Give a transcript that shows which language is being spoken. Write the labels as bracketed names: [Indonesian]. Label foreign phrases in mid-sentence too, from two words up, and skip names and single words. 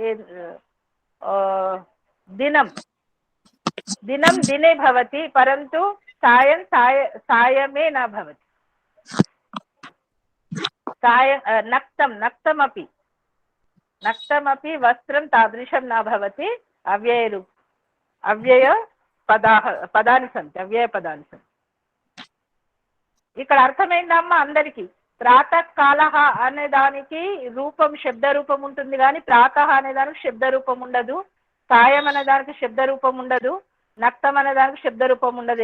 [Sanskrit] दिनं दिने भवति, परन्तु सायमे न भवति. नक्तमपि वस्त्रं तादृशं न भवति. [Telugu] పదాన్ని సంతి, అవ్యయ పదాన్ని సంతి. ఇక్కడ అర్థమైందమ్మా అందరికి? ప్రాతకాల అనే దానికి రూపం శబ్ద రూపం ఉంటుంది కానీ ప్రాతః అనే దానికి శబ్ద రూపం ఉండదు. సాయం అనే దానికి శబ్ద రూపం ఉండదు. నక్తం అనే దానికి శబ్ద రూపం ఉండదు.